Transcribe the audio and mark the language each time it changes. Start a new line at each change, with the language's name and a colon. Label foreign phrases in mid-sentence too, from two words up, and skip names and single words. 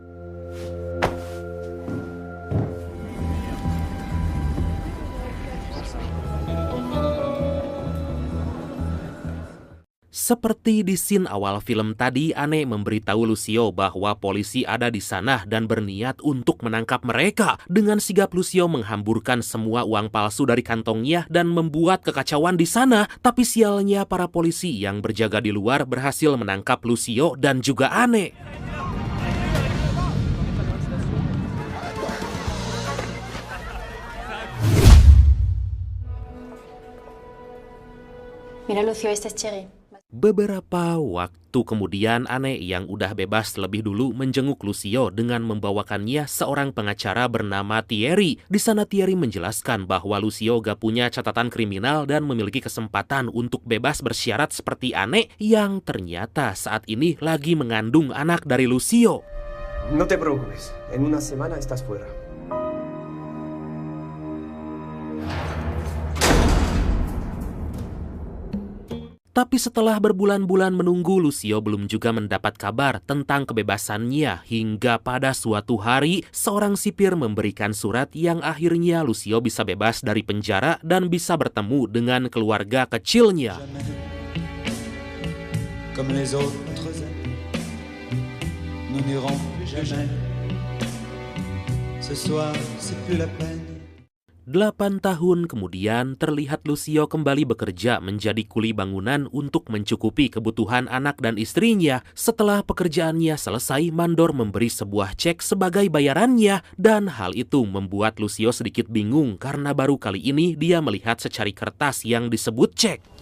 Indonesian: Seperti di scene awal film tadi, Anne memberitahu Lucio bahwa polisi ada di sana dan berniat untuk menangkap mereka. Dengan sigap Lucio menghamburkan semua uang palsu dari kantongnya dan membuat kekacauan di sana. Tapi sialnya para polisi yang berjaga di luar berhasil menangkap Lucio dan juga Anne.
Spanish: Mira Lucio, este es Chegui.
Indonesian: Beberapa waktu kemudian, Anne yang udah bebas lebih dulu menjenguk Lucio dengan membawakannya seorang pengacara bernama Thierry. Di sana Thierry menjelaskan bahwa Lucio gak punya catatan kriminal dan memiliki kesempatan untuk bebas bersyarat seperti Anne yang ternyata saat ini lagi mengandung anak dari Lucio.
Spanish: No te preocupes, en una semana estás fuera.
Indonesian: Tapi setelah berbulan-bulan menunggu, Lucio belum juga mendapat kabar tentang kebebasannya hingga pada suatu hari seorang sipir memberikan surat yang akhirnya Lucio bisa bebas dari penjara dan bisa bertemu dengan keluarga kecilnya.
French: Comme les autres amis, nous n'irons plus jamais. Ce soir, c'est plus la peine.
Indonesian: 8 tahun kemudian, terlihat Lucio kembali bekerja menjadi kuli bangunan untuk mencukupi kebutuhan anak dan istrinya. Setelah pekerjaannya selesai, mandor memberi sebuah cek sebagai bayarannya, dan hal itu membuat Lucio sedikit bingung karena baru kali ini dia melihat secari kertas yang disebut cek.